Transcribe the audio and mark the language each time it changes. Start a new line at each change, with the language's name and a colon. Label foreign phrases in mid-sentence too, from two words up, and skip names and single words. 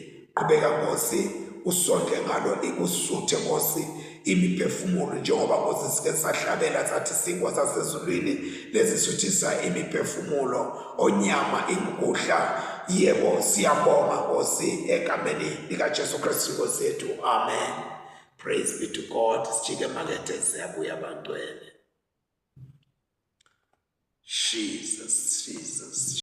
Zulu: Qhubeka Nkosi usondle ngalo ikusuthe Nkosi imiphefumulo, njengoba Nkosi sike sahlabela sathi isinkwa sasezulwini lesisuthisa imiphefumulo, onyama ingukudla. Yebo siyabonga Nkosi egameni likaJesu Kristu Nkosi yethu.
English: Amen. Praise be to God.
Zulu: Sijike makethe siyabuya bantwene. Jesus.